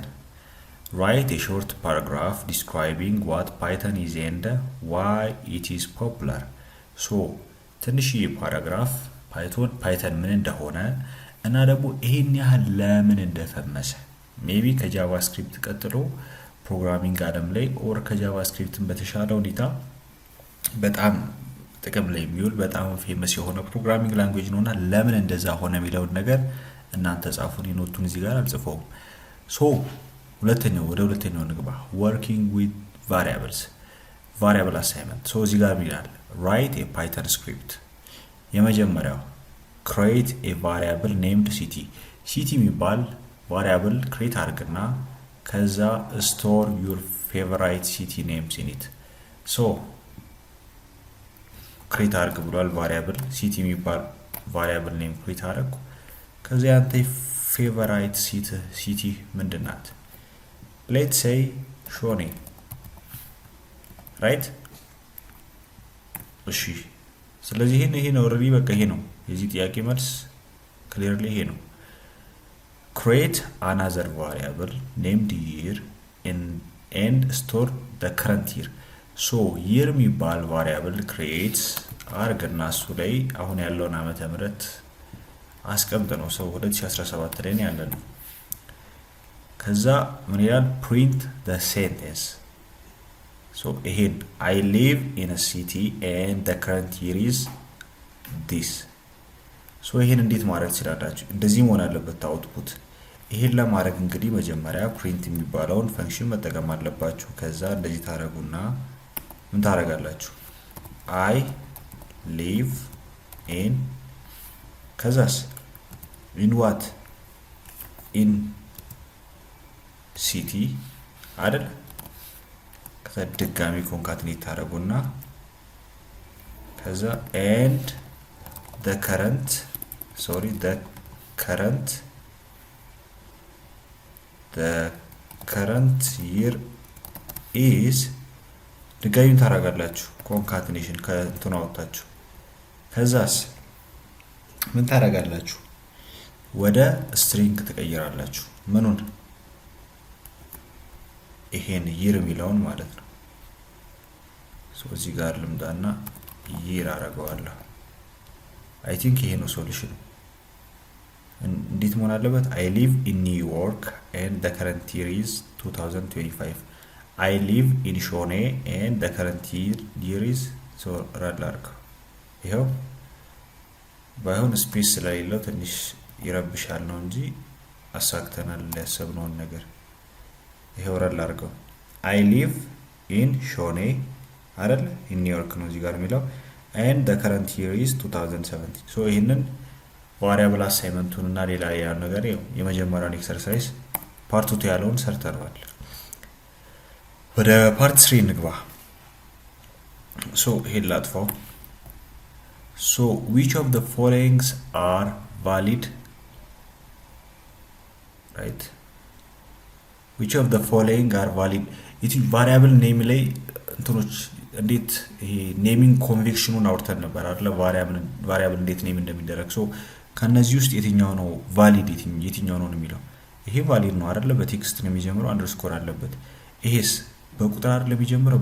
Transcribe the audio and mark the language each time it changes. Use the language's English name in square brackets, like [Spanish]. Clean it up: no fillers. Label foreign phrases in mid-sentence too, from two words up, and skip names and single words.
[English] write a short paragraph describing what Python is and why it is popular። [Amharic] ትንሽዬ ፓራግራፍ ፓይተን ምን እንደሆነ እና ደግሞ ይሄን ያህል ለምን እንደፈመሰ ሜቢ ከጃቫስክሪፕት ቀጥሎ ፕሮግራሚንግ ዓለም ላይ ኦር ከጃቫስክሪፕትን በተሻለ ሁኔታ በጣም ጥቅም ላይ የሚውል በጣም ፌመስ የሆነ [English] programming language [Amharic] ነውና ለምን እንደዛ ሆነ የሚለውን ነገር እናንተ ጻፉን። ኖቱን እዚህ ጋር አልጽፈውም። ወደ ሁለተኛው ንግባ። [English] working with variables variable assignment። [Amharic] እዚህ ጋር ይላል [English] write a Python script። [Amharic] የመጀመሪያው [English] create a variable named city [Amharic] የሚባል [English] variable create [Amharic] አድርግና ከዛ [English] store your favorite city names in it። [Amharic] create አድርግ ብሏል [English] variable city [Amharic] የሚባል [English] variable name create [Amharic] አድርጉ። ከዛ ያንተ [English] favorite city [Amharic] ምንድናት? [English] let's say [Amharic] ሾኔ right። እሺ ስለዚህ ይሄ ነው ኦሬዲ በቃ ይሄ ነው የዚህ ጥያቄ መልስ ክሊርሊ ይሄ ነው። [English] create another variable named year and store the current year። [Amharic] year የሚባል [English] variable create [Amharic] አርግና እሱ ላይ አሁን ያለውን ዓመተ ምህረት አስቀምጥ ነው። 2017 ላይ ያለ ነው። ከዛ ምን ይላል? [English] print the sentence። ይሄን I live in a city and the current year is this። [Amharic] ይሄን እንዴት ማድረግ ትችላላችሁ? እንደዚህ መሆን አለበት አውትፑት። ይሄን ለማድረግ እንግዲህ መጀመሪያ print የሚባለውን ፈንክሽን መጠቀም አለባችሁ። ከዛ እንደዚህ ታረጉና ምን ታረጋላችሁ? [English] I live in ከዛስ in what in city አይደል? [Amharic] ከዛ ድጋሚ ኮንካትኔት ታረጉና ከዛ [English] and the current year is [Amharic] ድጋሚ ታረጋላችሁ ኮንካትኔሽን ከእንትን አወጣችሁ። ከዛስ ምን ታረጋላችሁ? ወደ ስትሪንግ ትቀይራላችሁ። ምኑን? ይሄን year የሚለውን ማለት ነው። እዚህ ጋር ልምጣና year አረጋዋለሁ። [English] I think [Amharic] ይሄ ነው ሶሉሽኑ። እንዴት መሆን አለበት? [English] I live in New York and the current year is 2025። I live in ሾኔ and the current year is ራድላርክ። [Amharic] ይሄው ባይሆን ስፔስ ስለሌለው ትንሽ ይረብሻል ነው እንጂ አሳክተናል ያሰብነውን ነገር። ይሄው ራድላርገው [English] I live in ሾኔ አይደል? in New York [Amharic] ነው እዚህ ጋር የሚለው [English] and the current year is 2017። [Amharic] ይሄንን [English] variable assignment [Amharic] እና ሌላ ያለው ነገር የመጀመሪያውን [English] exercise part 2 [Amharic] ያለውን ሰርተናል። ወደ ፓርት 3 እንግባ። ይሄን ላጥፋው። [English] which of the following are valid? right which of the following are valid? it variable name [Amharic] ላይ እንትኖች እንዴት ይሄ [English] naming convention [Amharic] አውርተን ነበር አይደል? ቫሪያብል እንዴት ኔም እንደሚደረግ። ከነዚህ ውስጥ የትኛው ነው ቫሊድ የትኛው ነው የሚለው? ይሄ ቫሊድ ነው አይደል? በቴክስት ነው የሚጀምረው፣ አንደርስኮር አለበት። ይሄስ በቁጥር አይደል የሚጀምረው?